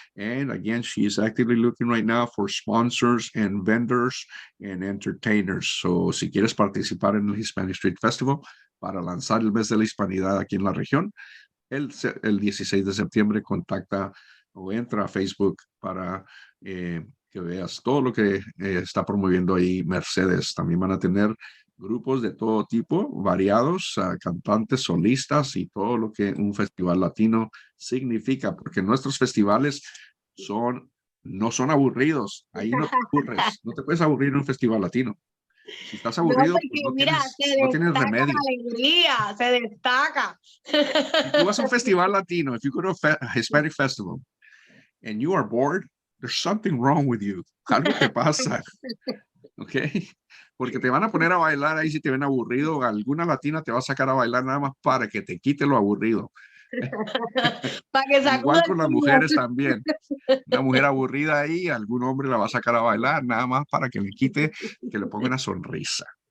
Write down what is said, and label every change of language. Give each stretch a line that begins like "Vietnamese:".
English: And again, she is actively looking right now for sponsors and vendors and entertainers.
Spanish: So si quieres participar en el Hispanic Street Festival para lanzar el mes de la hispanidad aquí en la región, el 16 de septiembre contacta o entra a Facebook para que veas todo lo que está promoviendo ahí Mercedes. También van a tener grupos de todo tipo, variados, cantantes, solistas y todo lo que un festival latino significa, porque nuestros festivales no son aburridos. Ahí no te aburres, no te puedes aburrir en un festival latino. Si estás aburrido, no, porque, pues mira, no tienes remedio. La alegría, se destaca. Si tú vas a un festival latino,
English: if you go to a Hispanic festival and you are bored, there's something wrong with you.
Spanish: Algo te pasa. ¿Ok? Porque te van a poner a bailar ahí si te ven aburrido. Alguna latina te va a sacar a bailar nada más para que te quite lo aburrido. Para que igual con las mujeres también. Una mujer aburrida ahí, algún hombre la va a sacar a bailar nada más para que le quite, que le ponga una sonrisa.